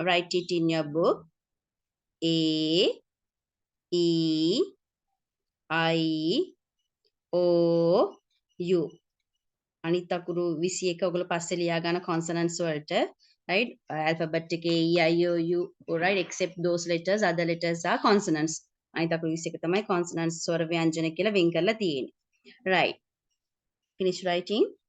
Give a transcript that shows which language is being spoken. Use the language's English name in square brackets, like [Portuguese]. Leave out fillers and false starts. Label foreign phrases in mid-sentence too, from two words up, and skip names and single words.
[English] Write it in your book. A, E, I, O, U. [Sinhala] අනිත් අකුරු 21 ඔයගොල්ලෝ පස්සේ ලියා ගන්න consonants වලට, right? [English] Alphabet එකේ E, I, O, U, right? Except those letters, other letters are consonants. [Sinhala] අනිත් අකුරු 21 තමයි consonants ස්වර ව්‍යංජන කියලා වෙන් කරලා තියෙන්නේ. [English] Right. Finish writing.